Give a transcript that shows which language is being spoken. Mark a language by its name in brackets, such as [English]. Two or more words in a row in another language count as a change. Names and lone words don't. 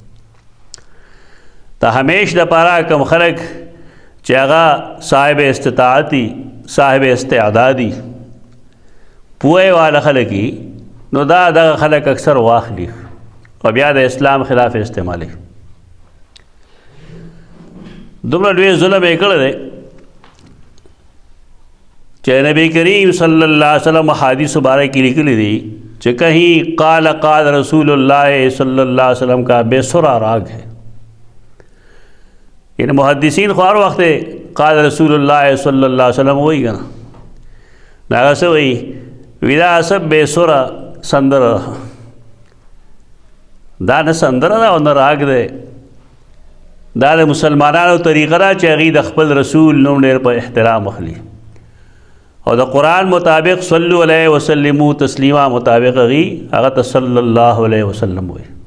[Pashto] ته همیش دپاره کم خلک چې هغه صاحب استطاعتي صاحب استعدادي پوهې والا خلک نو دا دغه خلک اکثر واخلي او بیا د اسلام خلاف استعمالي دومره لوی ظلم یې کړی دی چې نبی کریم [Arabic] صلی الله علیه وسلم [Pashto] حدیث بارے کې لیکلی دي چې [Urdu] کہیں قال رسول اللہ صلی اللہ علیہ وسلم کا بے سرا راگ ہے [Pashto] یعنی محدثین خو هر وخت [Arabic] قال رسول الله صلی الله علیه وسلم [Pashto] وایي که نه هغه څه وایي وي دا څه بې سره سندره دا نه سندره ده او نه راګ دی دا د مسلمانانو طریقه ده چې هغوی د خپل رسول نوم ډېر په احترام اخلي او د قرآن مطابق [Arabic] صلو علیه وسلمو تسلیما [Pashto] مطابق هغوی هغه ته [Arabic] صلی الله علیه وسلم [Pashto] وایي